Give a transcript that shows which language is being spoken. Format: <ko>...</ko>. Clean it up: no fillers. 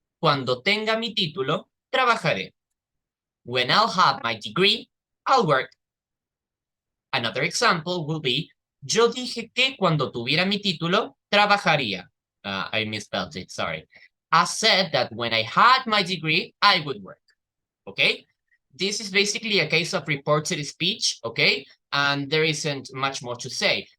<es>Cuando tenga mi título, trabajaré.</es> <en>When I'll have my degree, I'll work. Another example will be,</en> <es>yo dije que cuando tuviera mi título, trabajaría.</es> <en>I misspelled it, sorry. I said that when I had my degree, I would work. Okay? This is basically a case of reported speech, okay? And there isn't much more to say.</en>